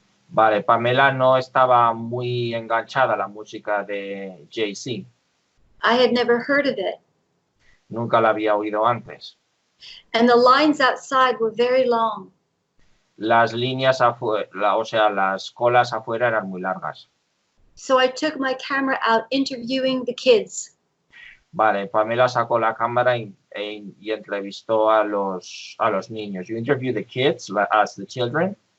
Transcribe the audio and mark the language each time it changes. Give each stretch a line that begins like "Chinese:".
Spanish: Vale, Pamela no estaba muy enganchada a la música de Jay-Z.
English: I had never heard of it.
Spanish: Nunca la había oído antes.
English: And the lines outside were very long.
Spanish: Las líneas afuera, o sea, las colas afuera eran muy largas.
English: So I took my camera out interviewing the kids.
Spanish: Vale, Pamela sacó la cámara y entrevistó a los niños.
English: You interviewed the kids as the children?